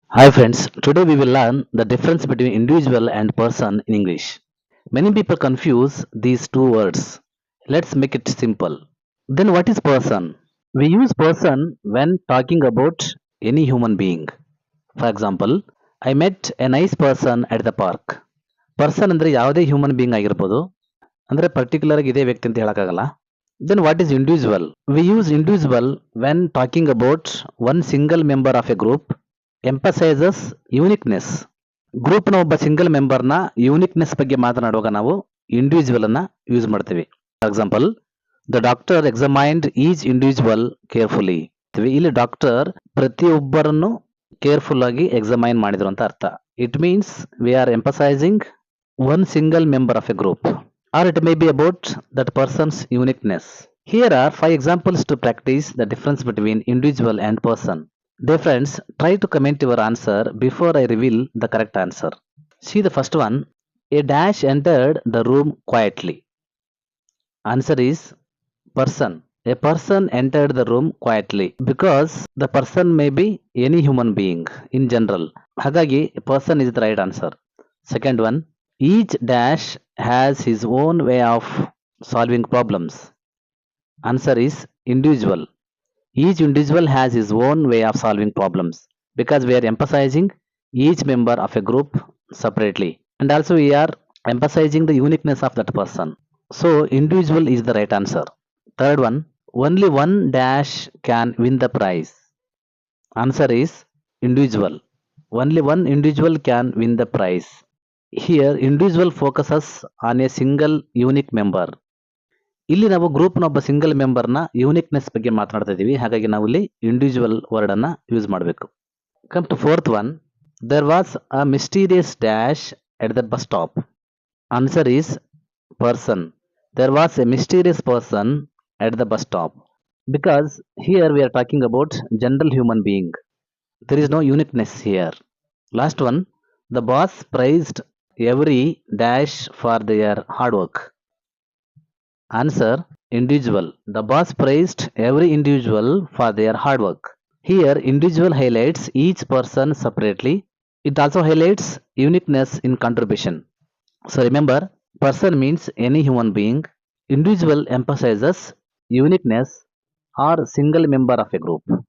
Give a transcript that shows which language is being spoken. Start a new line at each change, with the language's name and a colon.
English: Hi friends, today we will learn the difference between individual and person in English. Many people confuse these two words. Let's make it simple. Then what is person? We use person when talking about any human being. For example, I met a nice person at the park.
Kannada: Person ಅಂದ್ರೆ ಯಾವುದೇ human being ಆಗಿರ್ಬೋದು. ಅಂದ್ರೆ particular ಆಗಿ ಇದೇ ವ್ಯಕ್ತಿ ಅಂತ ಹೇಳಕ್ಕಾಗಲ್ಲ.
English: Then what is individual? We use individual when talking about one single member of a group emphasizes uniqueness.
Kannada: ಗ್ರೂಪ್ನ ಒಬ್ಬ ಸಿಂಗಲ್ ಮೆಂಬರ್ನ ಯೂನಿಕ್ನೆಸ್ ಬಗ್ಗೆ ಮಾತನಾಡುವಾಗ ನಾವು ಇಂಡಿವಿಜುವಲ್ ಅನ್ನ ಯೂಸ್ ಮಾಡ್ತೀವಿ.
English: For example, the doctor examined each individual carefully.
Kannada: ಇಲ್ಲಿ ಡಾಕ್ಟರ್ ಪ್ರತಿಯೊಬ್ಬರನ್ನು ಕೇರ್ಫುಲ್ ಆಗಿ ಎಕ್ಸಾಮೈನ್ ಮಾಡಿದ್ರು ಅಂತ ಅರ್ಥ.
English: It means we are emphasizing one single member of a group, or it may be about that person's uniqueness. Here are 5 examples to practice the difference between individual and person. Dear friends, try to comment your answer before I reveal the correct answer. See the first one. A dash entered the room quietly. Answer is person. A person entered the room quietly because the person may be any human being in general. Hagagi person is the right answer. Second one. Each dash has his own way of solving problems. Answer is individual. Each individual has his own way of solving problems because we are emphasizing each member of a group separately, and also we are emphasizing the uniqueness of that person. So individual is the right answer. Third one. Only one dash can win the prize. Answer is individual. Only one individual can win the prize. Here individual focuses on a single unique member.
Kannada: ಇಲ್ಲಿ ನಾವು ಗ್ರೂಪ್ನ ಒಬ್ಬ single ಮೆಂಬರ್ನ uniqueness ಬಗ್ಗೆ ಮಾತನಾಡ್ತಾ ಇದ್ದೀವಿ. ಹಾಗಾಗಿ ನಾವು ಇಲ್ಲಿ ಇಂಡಿವಿಜುವಲ್ ವರ್ಡ್ ಅನ್ನ ಯೂಸ್ ಮಾಡಬೇಕು.
English: Come to fourth one. There was a mysterious dash at the bus stop. Answer is person. There was a mysterious person at the bus stop because here we are talking about general human being. There is no uniqueness here. Last one. The boss praised every dash for their hard work. Answer individual. The boss praised every individual for their hard work. Here individual highlights each person separately. It also highlights uniqueness in contribution. So remember, person means any human being. Individual emphasizes uniqueness or single member of a group.